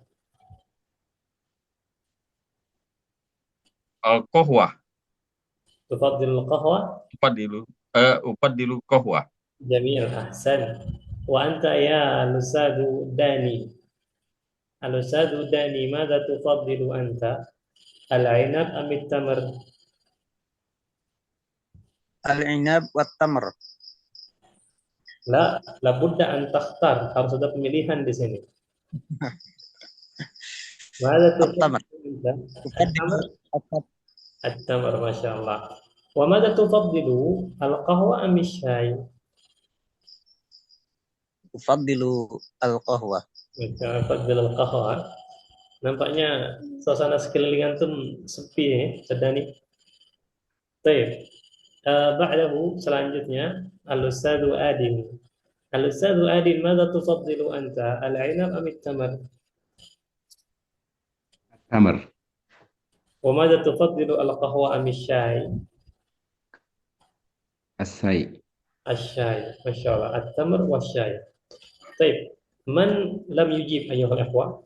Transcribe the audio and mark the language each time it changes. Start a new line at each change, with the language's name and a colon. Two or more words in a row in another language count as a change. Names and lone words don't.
Arabic: Al-qahwah. تفضل القهوة? أفضل قهوة. جميل، أحسن. وأنت يا الأستاذ Dani. الأستاذ Dani, ماذا تفضل أنت? العنب أم التمر? العنب والتمر. لا، لا بد أن تختار.
Indonesian: Harus ada pemilihan di sini.
Arabic: Mada التمر. تفضل أنت? أفضل التمر. At-tamr, ما شاء الله. وماذا تفضل القهوة أم الشاي? أفضل القهوة. تفضل القهوة.
Indonesian: Nampaknya suasana sekeliling antum sepi ya, Sedani. Baik. Ba'dahu selanjutnya Al-Ustadzu Adin.
Arabic: الأستاذ Adin، ماذا تفضل أنت? العنب أم التمر? Tamar. وماذا تفضل القهوة أم الشاي? Asai. الشاي. ما شاء الله. التمر والشاي. Baik. من لم يجب أيها الإخوة?